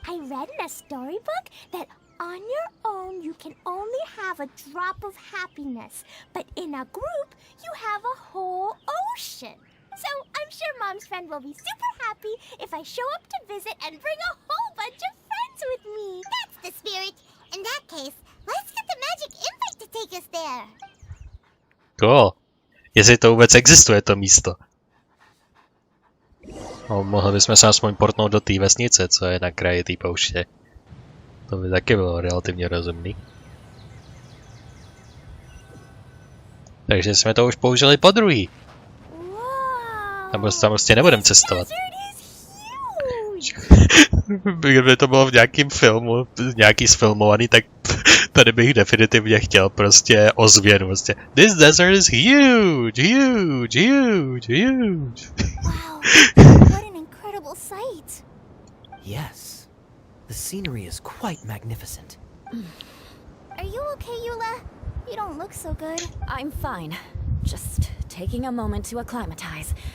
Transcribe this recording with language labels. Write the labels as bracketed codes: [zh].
[en] I read in a storybook that on your own you can only have a drop of happiness, but in a group you have a whole ocean. So I'm sure Mom's friend will be super happy if I show up to visit and bring a whole bunch of friends with me. That's the spirit. In that case, let's get the magic invite to take us there. Cool. [cs] Jestli to vůbec existuje, to místo. No, mohli bychom se aspoň portnout do té vesnice, co je na kraji té pouště. To by taky bylo relativně rozumný. Takže jsme to už použili po druhý. [en] Whoa! [cs] Tam prostě nebudeme cestovat. [en] Desert is huge! [cs] Kdyby to bylo v nějakým filmu, nějaký sfilmovaný, tak tady bych definitivně chtěl prostě ozvěnu. [en] Prostě, this desert is huge, huge, huge, huge. Wow, what an incredible sight. Yes. The scenery is quite magnificent. Are you okay, Eula? You don't look so good. I'm fine. Just taking a moment to acclimatize.